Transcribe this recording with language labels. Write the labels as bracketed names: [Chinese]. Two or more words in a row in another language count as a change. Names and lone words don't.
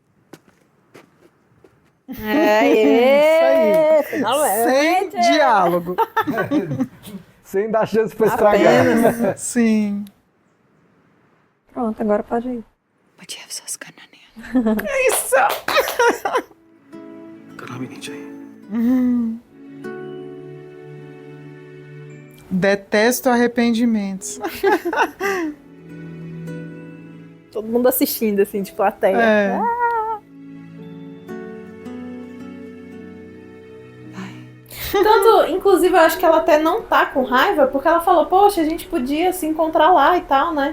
[Portuguese] Isso finalmente. Sem diálogo. Sem dar chance pra estragar. Sim. Pronto, agora pode ir. É isso. [Hindi] करना भी नहीं चाहिए. [Portuguese] Detesto arrependimentos. Todo mundo assistindo, assim, de plateia. É. Tanto, inclusive, eu acho que ela até não tá com raiva, porque ela falou, poxa, a gente podia se encontrar lá e tal, né?